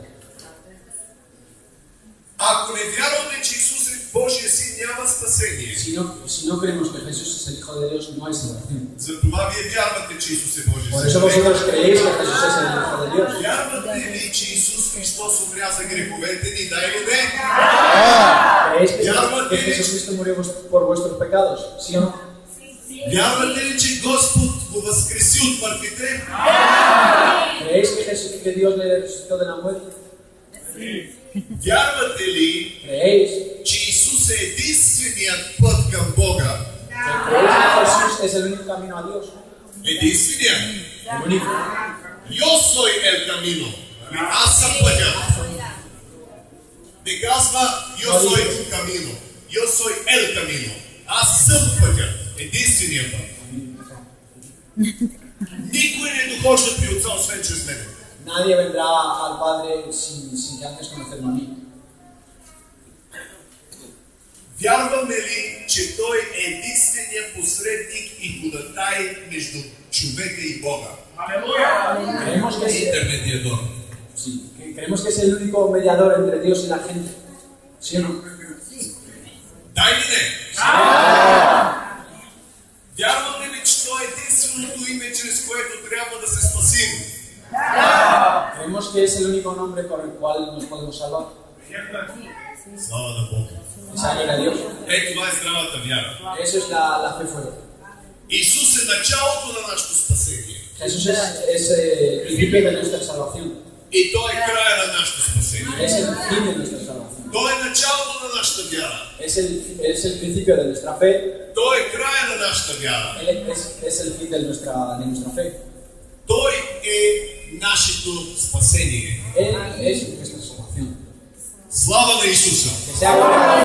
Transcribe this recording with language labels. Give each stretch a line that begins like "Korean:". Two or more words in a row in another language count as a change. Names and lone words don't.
Bulgarian: Ако не вярваме, че Исус е Божия син, няма спасение.
Spanish: Si no creemos que Jesús es el Hijo de Dios, no hay salvación.
Bulgarian: Затова вие вярвате, че Исус е Божия
Spanish: Por
Bulgarian: син.
Spanish: eso vosotros creéis que Jesús es el Hijo de Dios.
Bulgarian: Вярвате ли, че Исус Христос умря за греховете ни, да или не?
Spanish: ¿Creéis que Jesucristo murió por vuestros pecados? ¿Sí o no?
Bulgarian: Вярвате ли, че Господ го възкреси от мъртвите?
Spanish: ¿Creéis que Dios le resucitó de la muerte?
Bulgarian: Вярвате ли,
Spanish: ¿Creéis
Bulgarian: че Исус е единственият път към Бога?
Spanish: que Jesús es el único camino a Dios?
Bulgarian: Единственият.
Spanish: El único. Yo soy el camino.
Bulgarian: Аз съм пътя. Не казва
Spanish: yo soy el camino. Yo soy el camino.
Bulgarian: Аз съм пътя. Единственият път. Никой не дохожда при Отца, освен чрез мен.
Spanish: Nadie vendrá al Padre sin que antes conocerme a mí.
Bulgarian: Вярваме ли, че Той е единственият посредник и ходатай между човека и Бога?
Spanish: Creemos que
Bulgarian: Интермедиатор.
Spanish: sí, creemos que es el único mediador entre Dios y la gente. ¿Sí o no?
Bulgarian: Да или не? Вярваме ли, че Той е единственото име, чрез което трябва да се спасим?
Spanish: Creemos que es el único nombre con el cual nos podemos salvar.
Bulgarian: Слава на Бога.
Spanish: Esa gloria a Dios.
Bulgarian: Това е здравата вяра.
Spanish: Eso es la fe fuerte.
Bulgarian: Исус е началото на нашето спасение.
Spanish: Jesús es el principio de nuestra salvación.
Bulgarian: И Той е края на нашето спасение.
Spanish: Es el fin de nuestra salvación.
Bulgarian: Той е началото на нашата вяра.
Spanish: Es el principio de nuestra fe.
Bulgarian: Той е края на нашата вяра.
Spanish: Él es el fin de nuestra fe.
Bulgarian: Той е нашето спасение.
Spanish: Él es nuestra salvación.
Bulgarian: Слава на Исуса!
Spanish: Que sea gloria.